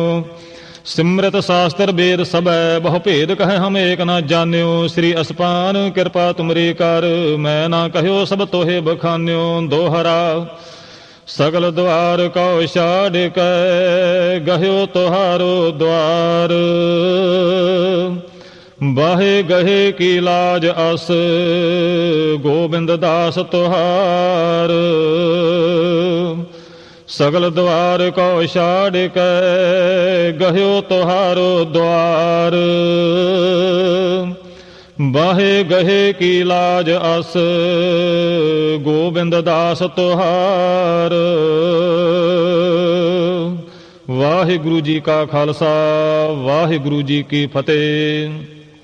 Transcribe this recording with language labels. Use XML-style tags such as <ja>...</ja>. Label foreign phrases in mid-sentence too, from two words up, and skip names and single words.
<bra>सिमृत शास्त्र वेद सब, बहु भेद कहे हम एक न जान्यो। श्री असपान कृपा तुमरी कर, मैं ना कहो सब तोहे बखान्यो। दोहरा सगल द्वार कौ छाड़ कै, गह्यो तुहारो द्वार। ਬਾਹੇ ਗਹੇ ਕੀ ਲਾਜ ਅਸ ਗੋਬਿੰਦ ਦਾਸ ਤੁਹਾਰ ਸਗਲ ਦੁਆਰ ਕੋ ਛਾੜ ਕੇ ਗਹਿਓ ਤੁਹਾਰੋ ਦੁਆਰ ਬਾਹੇ ਗਹੇ ਕੀ ਲਾਜ ਅਸ ਗੋਬਿੰਦ ਦਾਸ ਤੁਹਾਰ</bra> <pa>ਵਾਹਿਗੁਰੂ ਜੀ ਕਾ ਖਾਲਸਾ ਵਾਹਿਗੁਰੂ ਜੀ ਕੀ ਫਤਿਹ।</pa>